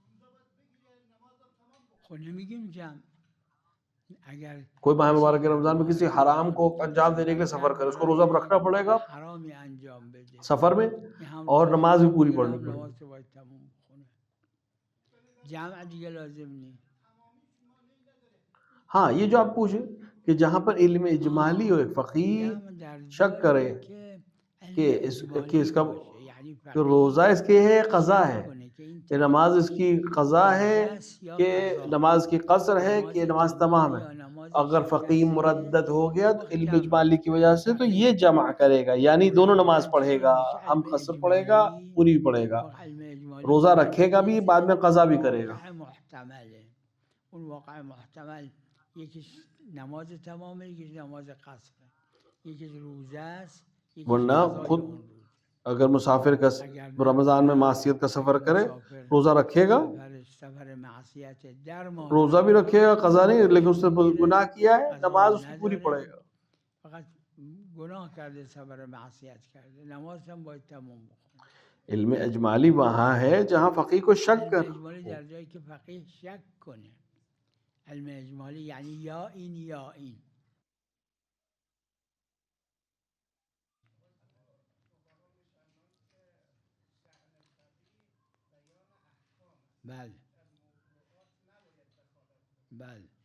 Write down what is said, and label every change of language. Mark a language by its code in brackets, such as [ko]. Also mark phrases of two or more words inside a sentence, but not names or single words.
[fa] خب نمیگیم جمع اگر [ur] کوئی ماہ مبارک رمضان میں کسی حرام کو انجام دینے کے لیے سفر کرے، اس کو روزہ رکھنا پڑے گا [fa] حرامی انجام بده [ur] سفر میں [fa] این هم [ur] और [fa] روزه [ur] نماز بھی پوری [fa] این [ur] पढ़नी [fa] هم [ur] पड़ेगी। [fa] نماز رو باید تموم بخونه جمع دیگه لازم نیست [ur] ہاں، یہ جو آپ پوچھے کہ جہاں پر علم اجمالی ہو، ایک فقیہ [fa] جمع در [ur] شک کرے [fa] جایی که [ur] कि [fa] علم [ur] कि [fa] اجمالی [ur] इसका [fa] باشه یعنی [ur] कि [fa] فقیه [ur] روزہ اس کی ہے قضا [fa] شک [ur] है, [fa] کنه که این [ur] کہ نماز [fa] تمام [ur] اس کی قضا ہے [fa] روزه است या [ur] कि [fa] قضا [ur] نماز کی قصر ہے [fa] نماز [ur] کہ نماز [fa] تمام [ur] تمام ہے. [fa] یا नमाز [ur] اگر فقیہ [fa] شکستیه [ur] مردد ہو گیا [fa] اون [ur] तो [fa] وقت [ur] इल्म [fa] جمع [ur] اجمالی کی وجہ سے تو [fa] فقیه [ur] یہ جمع کرے گا، یعنی دونوں نماز [fa] اگر [ur] पढ़ेगा, [fa] جمع بشه [ur] हम [fa] علم [ur] قصر پڑھے گا [fa] اجمالی [ur] پوری بھی پڑھے گا, [fa] وقت علم اجمالی [ur] रोजा [fa] به [ur] رکھے گا بھی بعد میں قضا بھی کرے گا. [fa] واقع محتمله اون واقع محتمل یکیش نماز تمامه یکیش نماز قصره یکیش روزه است یکیش [ur] वरना [fa] قضای [ur] खुद [fa] اون روز [ur] اگر مسافر کا [fa] اگر [ur] رمضان میں معصیت کا سفر کرے, [fa] مسافر [ur] روزہ رکھے گا, [fa] سفر معصیت در ماه [ur] روزہ بھی رکھے گا، قضا نہیں، لیکن اس نے گناہ کیا ہے, [fa] قضا [ur] نماز اس کی پوری [fa] نداره [ur] पढ़ेगा। [fa] فقط گناه کرده سفر معصیت کرده نماز هم باید تمام بخونه [ur] علم اجمالی وہاں ہے جہاں فقیہ کو شک [fa] علم [ur] कर [fa] اجمالی در جایی که فقیه شک کنه علم اجمالی یعنی یا این یا این بله بله